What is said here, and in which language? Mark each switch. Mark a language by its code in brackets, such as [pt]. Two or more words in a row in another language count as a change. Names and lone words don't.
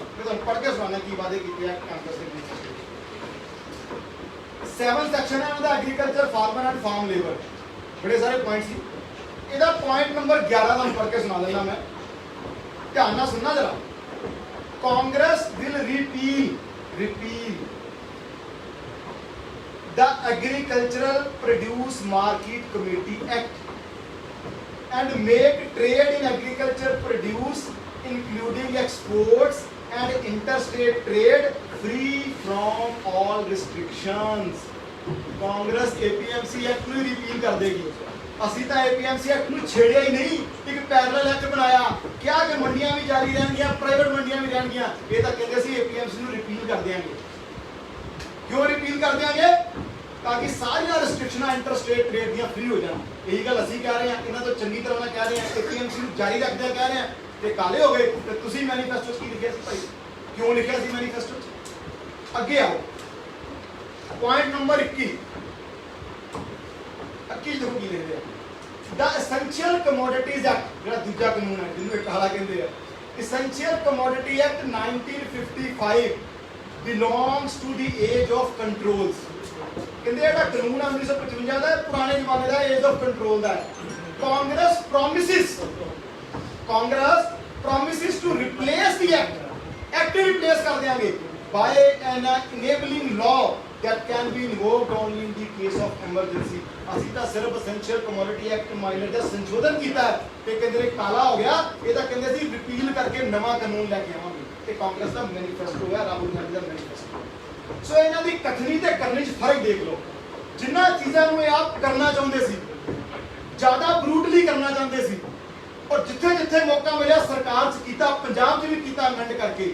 [pa] ਮੈਂ ਤੁਹਾਨੂੰ ਪੜ੍ਹ ਕੇ ਸੁਣਾਉਣਾ ਕੀ ਵਾਅਦੇ ਕੀਤੇ ਆ ਕਾਂਗਰਸ ਦੇ ਵਿੱਚ। 7 ਸੈਕਸ਼ਨ ਹੈ ਉਹਦਾ, ਐਗਰੀਕਲਚਰ, [en] farmer and farm labour, [pa] ਬੜੇ ਸਾਰੇ ਪੁਆਇੰਟ ਸੀ। ਇਹਦਾ [en] point number [pa] 11 ਤੁਹਾਨੂੰ ਪੜ੍ਹ ਕੇ ਸੁਣਾ ਦਿੰਦਾ ਮੈਂ, ਧਿਆਨ ਨਾਲ ਸੁਣਨਾ ਜਰਾ। [en] Congress will repeal the Agricultural Produce Market Committee Act and make trade in agriculture produce including exports and interstate trade free from all restrictions। [pa] ਕਾਂਗਰਸ APMC ਐਕਟ ਨੂੰ ਰਿਪੀਲ ਕਰ ਦੇਗੀ। ਅਸੀਂ ਤਾਂ APMC ਐਕਟ ਨੂੰ ਛੇੜਿਆ ਹੀ ਨਹੀਂ, ਇੱਕ [en] parallel act [pa] ਬਣਾਇਆ, ਕਿਹਾ ਕਿ ਮੰਡੀਆਂ ਵੀ ਜਾਰੀ ਰਹਿਣਗੀਆਂ, ਪ੍ਰਾਈਵੇਟ ਮੰਡੀਆਂ ਵੀ ਰਹਿਣਗੀਆਂ। ਇਹ ਤਾਂ ਕਹਿੰਦੇ ਸੀ APMC ਨੂੰ ਰਿਪੀਲ ਕਰ ਦਿਆਂਗੇ। ਕਿਉਂ ਰਿਪੀਲ ਕਰ ਦਿਆਂਗੇ? ਤਾਂ ਕਿ ਸਾਰੀਆਂ ਰੈਸਟ੍ਰਿਕਸ਼ਨਾਂ [en] interstate trade [pa] ਦੀਆਂ ਫ੍ਰੀ ਹੋ ਜਾਣ। ਇਹੀ ਗੱਲ ਅਸੀਂ ਕਹਿ ਰਹੇ ਹਾਂ, ਇਹਨਾਂ ਤੋਂ ਚੰਗੀ ਤਰ੍ਹਾਂ ਨਾਲ ਕਹਿ ਰਹੇ ਹਾਂ, APMC ਨੂੰ ਜਾਰੀ ਰੱਖਦਿਆਂ ਕਹਿ ਰਹੇ ਹਾਂ, ਤੇ ਕਾਲੇ ਹੋ ਗਏ। ਤੇ ਤੁਸੀਂ ਮੈਨੀਫੈਸਟੋ 'ਚ ਕੀ ਲਿਖਿਆ ਸੀ ਭਾਈ? ਕਿਉਂ ਲਿਖਿਆ ਸੀ ਮੈਨੀਫੈਸਟੋ 'ਚ? ਅੱਗੇ ਆਓ, [en] point number [pa] 21 ਦੇਖੋ ਕੀ ਲਿਖਦੇ ਆ। [en] The Essential Commodities Act, [pa] ਜਿਹੜਾ ਦੂਜਾ ਕਾਨੂੰਨ ਹੈ ਜਿਹਨੂੰ ਇੱਕ ਹਾਲਾ ਕਹਿੰਦੇ ਆ, [en] Essential Commodity Act 1955 belongs to the age of controls। [pa] ਕਹਿੰਦੇ ਜਿਹੜਾ ਕਾਨੂੰਨ 1955 ਦਾ ਪੁਰਾਣੇ ਜ਼ਮਾਨੇ ਦਾ [en] age of control [pa] ਦਾ ਹੈ। [en] ਕਾਂਗਰਸ promises to replace the act [pa] ਰਿਪਲੇਸ ਕਰ ਦਿਆਂਗੇ [en] by an enabling law that can be invoked only in the case of emergency। [pa] ਅਸੀਂ ਤਾਂ ਸਿਰਫ ਐਸੈਂਸ਼ੀਅਲ ਕਮੋਡਿਟੀ ਐਕਟ ਮਾਈਨਰ ਦਾ ਸੰਸ਼ੋਧਨ ਕੀਤਾ ਤੇ ਕਹਿੰਦੇ ਨੇ ਕਾਲਾ ਹੋ ਗਿਆ, ਇਹ ਤਾਂ ਕਹਿੰਦੇ ਸੀ ਰਿਪੀਲ ਕਰਕੇ ਨਵਾਂ ਕਾਨੂੰਨ ਲੈ ਕੇ ਆਵਾਂਗੇ। ਤੇ ਕਾਂਗਰਸ ਦਾ ਮੈਨੀਫੈਸਟੋ ਹੈ, ਰਾਹੁਲ ਗਾਂਧੀ ਦਾ ਮੈਨੀਫੈਸਟੋ। ਸੋ ਇਹਨਾਂ ਦੀ ਕਥਨੀ ਤੇ ਕਰਨੀ 'ਚ ਫਰਕ ਦੇਖ ਲਓ। ਜਿਨ੍ਹਾਂ ਚੀਜ਼ਾਂ ਨੂੰ ਇਹ ਆਪ ਕਰਨਾ ਚਾਹੁੰਦੇ ਸੀ, ਜ਼ਿਆਦਾ ਬਰੂਟਲੀ ਕਰਨਾ ਚਾਹੁੰਦੇ ਸੀ, ਔਰ ਜਿੱਥੇ ਜਿੱਥੇ ਮੌਕਾ ਮਿਲਿਆ ਸਰਕਾਰ 'ਚ ਕੀਤਾ, ਪੰਜਾਬ 'ਚ ਵੀ ਕੀਤਾ ਅਮੈਂਡ ਕਰਕੇ।